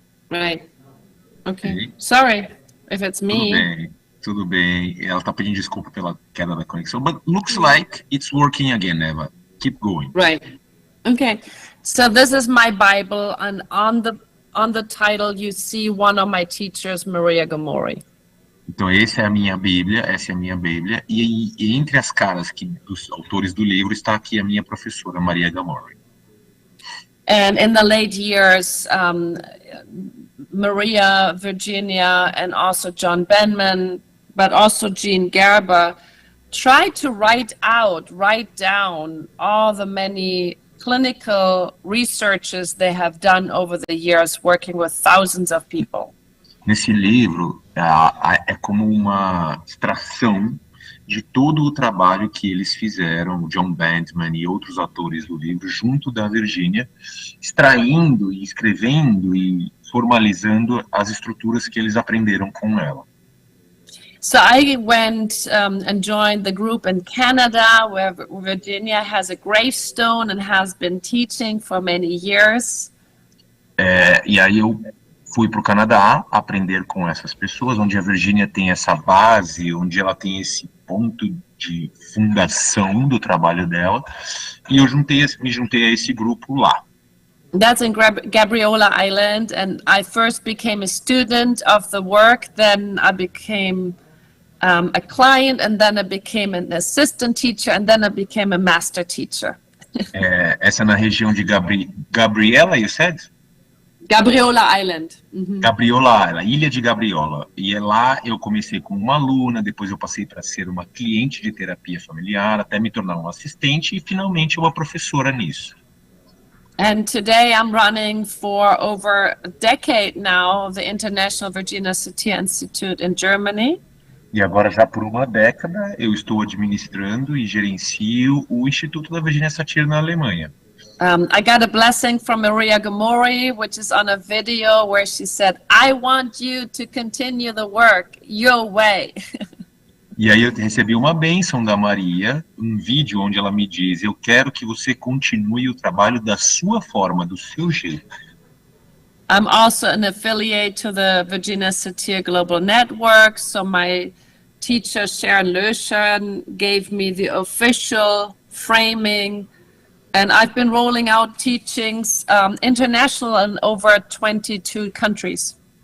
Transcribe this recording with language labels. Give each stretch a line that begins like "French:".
English: Right. Okay. Sorry if it's me.
Portuguese: Tudo bem. Ela tá pedindo desculpa pela queda da conexão,
English: but looks like it's working again, Eva. Keep going. Right. Okay. So this is my Bible, and on the title you see one of my teachers, Maria Gamori.
Portuguese: Então essa é a minha Bíblia, e entre as caras dos autores do livro está aqui a minha professora, Maria Gamori.
English: And in the late years, Maria, Virginia, and also John Benman, but also Jean Gerber, tried to write down all the many clinical researches they have done over the years, working with thousands of people.
Portuguese: Nesse livro, é como uma extração de todo o trabalho que eles fizeram, John Bandman e outros autores do livro, junto da Virginia, extraindo e escrevendo e formalizando as estruturas que eles aprenderam com ela.
English: So I went and joined the group in Canada, where Virginia has a gravestone and has been teaching for many years.
Portuguese: E aí eu fui para o Canadá aprender com essas pessoas, onde a Virginia tem essa base, onde ela tem esse ponto de fundação do trabalho dela, e eu me juntei a esse grupo lá.
English: That's in Gabriola Island, and I first became a student of the work, then I became a client, and then I became an assistant teacher, and then I became a master teacher.
Portuguese: Essa é na região de Gabriela,
English: you said? Gabriola Island.
Portuguese: Gabriola, a ilha de Gabriola. E lá eu comecei como uma aluna, depois eu passei para ser uma cliente de terapia familiar, até me tornar um assistente e finalmente uma professora nisso.
English: And today I'm running for over a decade now the International Virginia Satir Institute in Germany.
Portuguese: E agora já por uma década eu estou administrando e gerencio o Instituto da Virginia Satir na Alemanha.
English: I got a blessing from Maria Gamori, which is on a video where she said, I want you to continue the work your way.
Portuguese: E aí eu recebi uma bênção da Maria, um vídeo onde ela me diz, eu quero que você continue o trabalho da sua forma, do seu jeito.
English: I'm also an affiliate to the Virginia Satir Global Network, so my teacher Sharon Löschen gave me the official framing. And I've been rolling out teachings international in over 22 countries.